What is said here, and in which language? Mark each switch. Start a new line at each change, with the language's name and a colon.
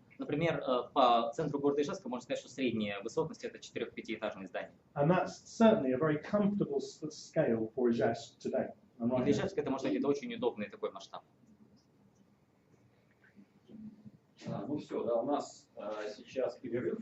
Russian: Например, по центру города Ижевска можно сказать, что средняя высотность это 4-5-этажные здания.
English: And that's certainly a very comfortable scale for Ижевsk today.
Russian: И для Ижевска это может быть это очень удобный такой масштаб. Ну все, да, у нас сейчас перерыв.